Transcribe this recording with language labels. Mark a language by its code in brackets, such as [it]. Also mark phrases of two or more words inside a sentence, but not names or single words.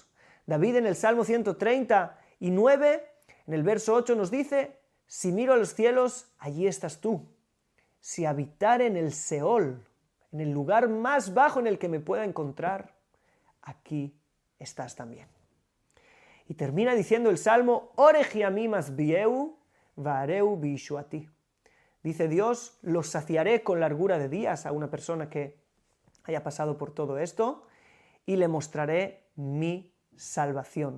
[es] David en el Salmo 139, en el verso 8 nos dice, si miro a los cielos, allí estás tú. Si habitare en el Seol, en el lugar más bajo en el que me pueda encontrar, aquí estás también. Y termina diciendo el Salmo, [he] אורך ימים אשביעהו ואראהו בישועתי. [es] Dice Dios, los saciaré con largura de días a una persona que haya pasado por todo esto y le mostraré mi salvación.